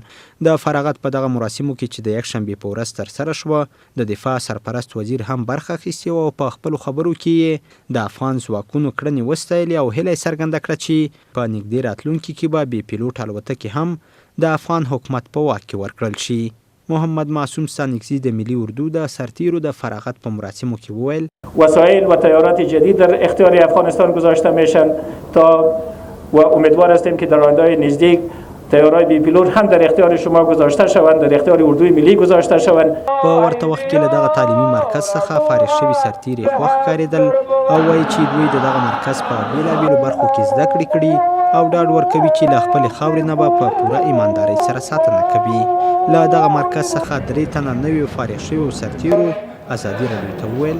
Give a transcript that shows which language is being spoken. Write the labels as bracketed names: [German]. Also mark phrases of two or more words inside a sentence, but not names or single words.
[Pashto] د فراغت په دغه مراسمو کې چې د یکشنبې په ورځ ترسره شوه، د دفاع سرپرست وزیر هم برخه اخیستې وه او په خپلو خبرو کې یې د افغان ځواکونو کړنې وستایلې او هیله یې څرګنده کړه چې په نږدې راتلونکي کې به بې پیلوټ الوتکې هم د افغان حکومت په واک کې ورکړل شي. محمد معصوم ستانکزی د ملی اردو د سرتیرو د فراغت په مراسمو کې وویل: [Persian] وسایل و تیارات جدید در اختیار افغانستان گذاشته میشن تا و امیدوار هستیم که در آینده نزدیک تیارای بی پیلوت هم در اختیار شما گذاشته شوند، در اختیار اردوی ملی گذاشته شوند. [Pashto] په ورته وخت کې له دغه تعلیمي مرکز څخه فارغ شوي سرتیري خوښ ښکارېدل او وایي چې دوی د دغه مرکز په بېلابېلو برخو کې زده کړې کړي او ډاډ ورکوي چې له خپلې خاورې نه به په پوره ایماندارۍ سره ساتنه کوي. له دغه مرکز څخه 3 تنه نویو فارغ شویو سرتیرو ازادي راډیو ته وویل: